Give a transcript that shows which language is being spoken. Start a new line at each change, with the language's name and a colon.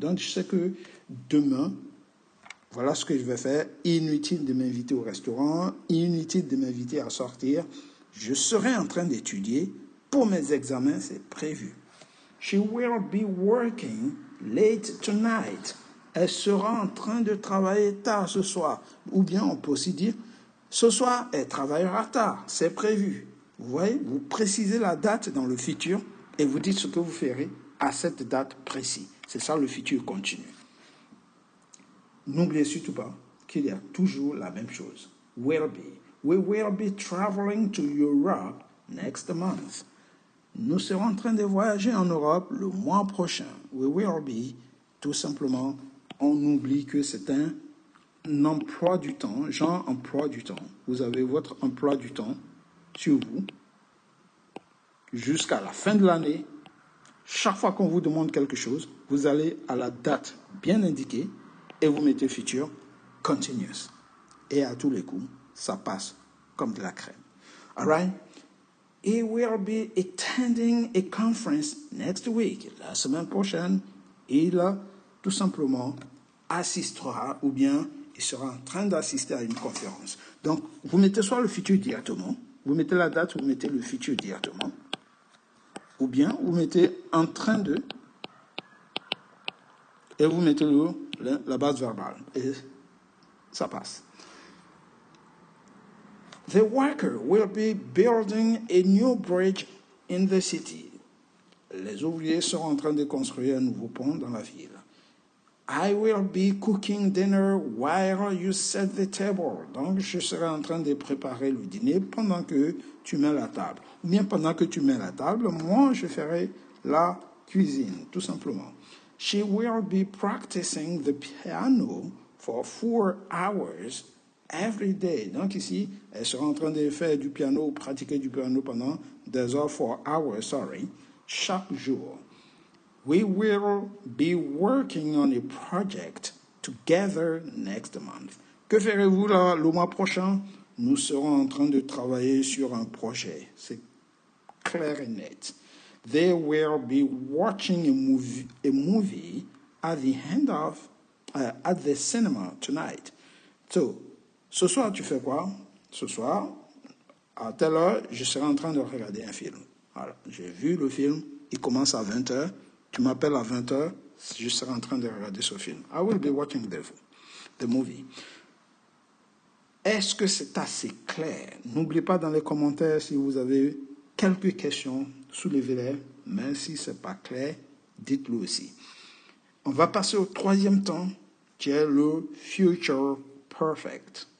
French: Donc, je sais que demain, voilà ce que je vais faire. Inutile de m'inviter au restaurant, inutile de m'inviter à sortir. Je serai en train d'étudier pour mes examens, c'est prévu.
English: She will be working late tonight.
French: Elle sera en train de travailler tard ce soir. Ou bien on peut aussi dire, ce soir, elle travaillera tard, c'est prévu. Vous voyez, vous précisez la date dans le futur et vous dites ce que vous ferez à cette date précise. C'est ça le futur continu. N'oubliez surtout pas qu'il y a toujours la même chose.
English: Will be. We will be traveling to Europe next month.
French: Nous serons en train de voyager en Europe le mois prochain.
English: We will be.
French: Tout simplement, on oublie que c'est un emploi du temps, genre emploi du temps. Vous avez votre emploi du temps sur vous jusqu'à la fin de l'année. Chaque fois qu'on vous demande quelque chose, vous allez à la date bien indiquée et vous mettez futur continuous. Et à tous les coups, ça passe comme de la crème.
English: All right? He will be attending a conference next week.
French: La semaine prochaine, il tout simplement assistera ou bien il sera en train d'assister à une conférence. Donc, vous mettez soit le futur directement, vous mettez la date, vous mettez le futur directement, ou bien vous mettez en train de, et vous mettez la base verbale. Et ça passe.
English: The worker will be building a new bridge in the city.
French: Les ouvriers seront en train de construire un nouveau pont dans la ville.
English: I will be cooking dinner while you set the table.
French: Donc, je serai en train de préparer le dîner pendant que tu mets la table. Ou bien pendant que tu mets la table, moi, je ferai la cuisine, tout simplement.
English: She will be practicing the piano for 4 hours every day.
French: Donc ici, elle sera en train de faire du piano, pratiquer du piano pendant 2 heures,
English: 4 hours,
French: chaque jour.
English: We will be working on a project together next month.
French: Que ferez-vous le mois prochain? Nous serons en train de travailler sur un projet. C'est clair et net.
English: They will be watching a movie at the cinema tonight.
French: So, ce soir, tu fais quoi? Ce soir, à telle heure, je serai en train de regarder un film. Voilà, j'ai vu le film, il commence à 20h. Tu m'appelles à 20h, je serai en train de regarder ce film.
English: I will be watching the movie.
French: Est-ce que c'est assez clair? N'oubliez pas dans les commentaires si vous avez quelques questions, soulevez-les. Mais si ce n'est pas clair, dites-le aussi. On va passer au troisième temps, qui est le Future Perfect.